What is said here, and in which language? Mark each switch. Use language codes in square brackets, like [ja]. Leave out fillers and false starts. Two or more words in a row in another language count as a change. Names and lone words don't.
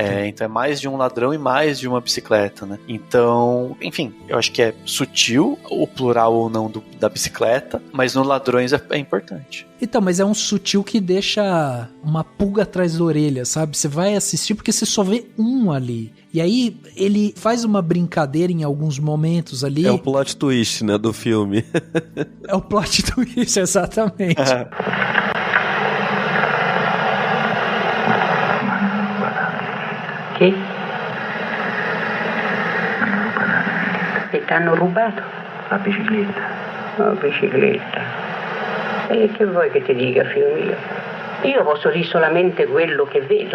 [pt] Então é mais de um ladrão e mais de uma bicicleta, né? Então, enfim, eu acho que é sutil o plural ou não da bicicleta, mas no Ladrões é importante. Então, mas é um sutil que deixa uma pulga atrás da orelha, sabe? Você vai assistir porque você só vê um ali. E aí, ele faz uma brincadeira em alguns momentos ali. É o [en] plot twist, [pt] né, do filme. É o [en] plot twist, [pt] exatamente. [it] Che? E t'hanno rubato? La bicicletta. La bicicletta. E che vuoi che ti dica, figlio mio? Io posso dire solamente quello che vedo.